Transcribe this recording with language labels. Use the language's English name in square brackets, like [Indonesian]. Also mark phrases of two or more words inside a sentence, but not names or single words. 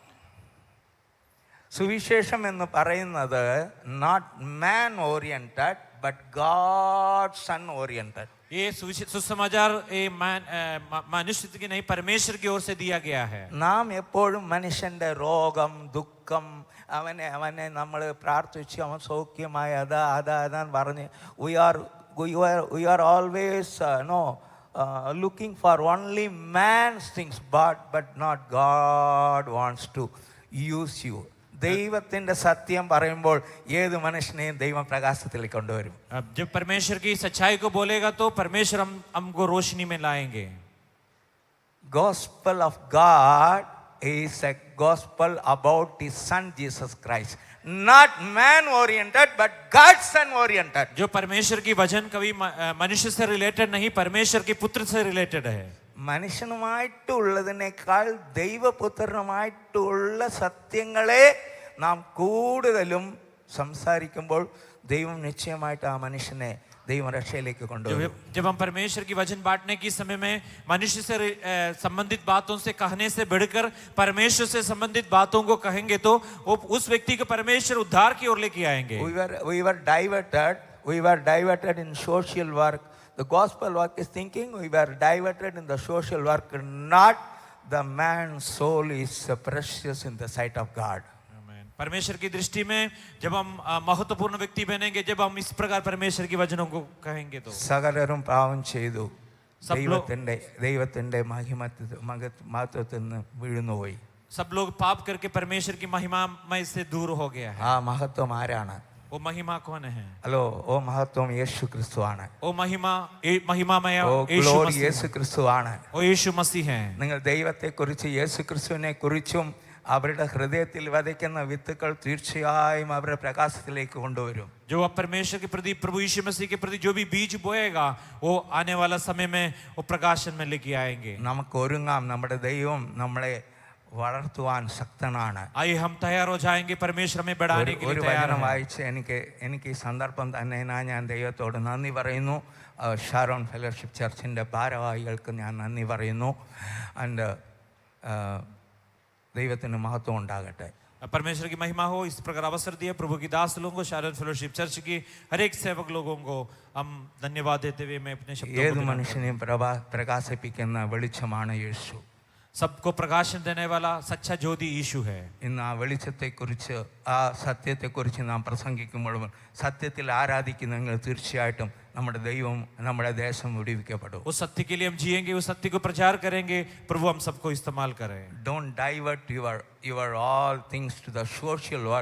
[Malayalam] സുവിശേഷം എന്ന് പറയുന്നത് [English] not man oriented but God son oriented. [Hindi] ये सुसमाचार मनुष्य की नहीं, परमेश्वर की ओर से दिया गया है. [Malayalam] നാം എപ്പോഴും മനുഷ്യൻ്റെ രോഗം ദുഃഖം അവനെ നമ്മൾ പ്രാർത്ഥിച്ച് അവൻ സൗഖ്യമായി അതാന്ന് പറഞ്ഞ് [English] we are always looking for only man's things, but not God wants to use you. [Malayalam] ദൈവത്തിൻ്റെ സത്യം പറയുമ്പോൾ ഏത് മനുഷ്യനെയും ദൈവം പ്രകാശത്തിലേക്ക് കൊണ്ടുവരും. [Hindi] अब जब परमेश्वर की सच्चाई को बोलेगा तो परमेश्वर हमको रोशनी में लाएंगे. [English] Gospel of God is a gospel about his son Jesus Christ. Not man oriented but God son oriented. [Hindi] जो परमेश्वर की वचन कभी मनुष्य से रिलेटेड नहीं, परमेश्वर के पुत्र से रिलेटेड है. [Malayalam] മനുഷ്യനുമായിട്ടുള്ളതിനേക്കാൾ ദൈവപുത്രനുമായിട്ടുള്ള സത്യങ്ങളെ നാം കൂടുതലും സംസാരിക്കുമ്പോൾ ദൈവം നിശ്ചയമായിട്ട് ആ മനുഷ്യനെ ദൈവരക്ഷയിലേക്ക് കൊണ്ടുവരും. [Hindi] जब हम परमेश्वर की वचन बांटने के समय में मनुष्य से संबंधित बातों से कहने से बढ़कर परमेश्वर से संबंधित बातों को कहेंगे तो वो उस व्यक्ति को परमेश्वर उद्धार की ओर लेके आएंगे. [English] We were diverted in social work. The gospel work is thinking we were diverted in the social work. Not the man's soul is precious in the sight of God. [Hindi] परमेश्वर की दृष्टि में जब हम महत्वपूर्ण व्यक्ति बनेंगे, जब हम इस प्रकार परमेश्वर की वचनों को कहेंगे तो [Malayalam] സകലരും പാപം ചെയ്തു ദൈവത്തിന്റെ മഹത്വത്തിൽ നിന്ന് വീഴുന്നുപോയി. [Hindi] सब लोग पाप करके परमेश्वर की महिमा से दूर हो गया है. [Malayalam] ആ മഹത്വം ആരാണ്? [Hindi] वो महिमा कौन है? [Malayalam] ഹലോ, ഓ മഹത്വം യേശു ക്രിസ്തുവാണ്. [Hindi] ओ महिमामय [Malayalam] യേശു ക്രിസ്തുവാണ്. [Hindi] ओ यीशु मसीह है. [Malayalam] നിങ്ങൾ ദൈവത്തെക്കുറിച്ച് യേശു ക്രിസ്തുവിനെ കുറിച്ചും അവരുടെ ഹൃദയത്തിൽ വിതയ്ക്കുന്ന വിത്തുകൾ തീർച്ചയായും അവരുടെ പ്രകാശത്തിലേക്ക് കൊണ്ടുവരും. [Hindi] जो परमेश्वर के प्रति, प्रभु यीशु मसीह के प्रति जो भी बीज बोएगा वो आने वाला समय में वो प्रकाशन में लेके आएंगे. [Malayalam] നമുക്ക് ഒരുങ്ങാം. നമ്മുടെ ദൈവം നമ്മളെ വളർത്തുവാൻ ശക്തനാണ്. [Hindi] आइए हम तैयार हो जाएंगे, परमेश्वर हमें बढ़ाने के लिए तैयार है. [Malayalam] വായിച്ച് എനിക്ക് ഈ സന്ദർഭം തന്നെ ഞാൻ ദൈവത്തോട് നന്ദി പറയുന്നു. ഷാരോൺ ഫെലോഷിപ്പ് ചർച്ചിൻ്റെ ഭാരവാഹികൾക്ക് ഞാൻ നന്ദി പറയുന്നു. ആൻഡ് ദൈവത്തിന് മഹത്വം ഉണ്ടാകട്ടെ. [Hindi] परमेश्वर की महिमा हो. इस प्रकार अवसर दिए प्रभु की दास लोगों को, शारोन फेलोशिप चर्च की हर एक सेवक लोगों को हम धन्यवाद देते हुए मैं अपने शब्दों [Malayalam] ഏത് മനുഷ്യനെയും പ്രകാശിപ്പിക്കുന്ന വെളിച്ചമാണ് യേശു. [Hindi] सबको प्रकाशन देने वाला सच्चा ज्योति यीशु है. [Malayalam] ഇന്ന് ആ വെളിച്ചത്തെക്കുറിച്ച് ആ സത്യത്തെക്കുറിച്ച് നാം പ്രസംഗിക്കുമ്പോഴും സത്യത്തിൽ ആരാധിക്കുന്നെങ്കിൽ തീർച്ചയായിട്ടും നമ്മുടെ ദൈവം നമ്മുടെ ദേശം വിടുവിക്കപ്പെടും. [Hindi] उस सत्य के लिए हम जिएंगे, उस सत्य को प्रचार करेंगे. प्रभु हम सबको इस्तेमाल करें. [English] Don't divert your all things to the social work.